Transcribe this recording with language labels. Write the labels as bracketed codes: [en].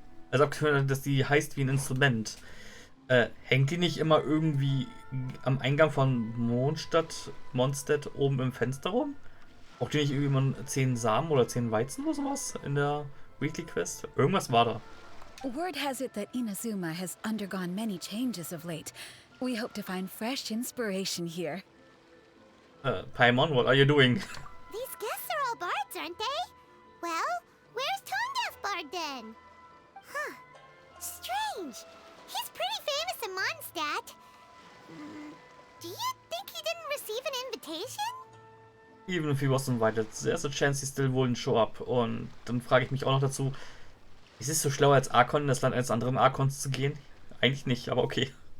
[de] Also abgeführt, dass die heißt wie ein Instrument. Hängt die nicht immer irgendwie am Eingang von Mondstadt oben im Fenster rum? Braucht ihr nicht irgendwann 10 Samen oder 10 Weizen oder sowas in der Weekly Quest? Irgendwas war da. [en] Word has it that Inazuma has undergone many changes of late. We hope to find fresh inspiration here. Paimon, what are you doing? These guests are all bards, aren't they? Well, where's Tone Deaf Bard then? Huh. Strange. He's pretty famous in Mondstadt. Do you think he didn't receive an invitation? Even if he was invited, there's a chance he still wouldn't show up. [de] Und dann frage ich mich auch noch dazu, ist es so schlau als Archon in das Land eines anderen Archons zu gehen? Eigentlich nicht, aber okay.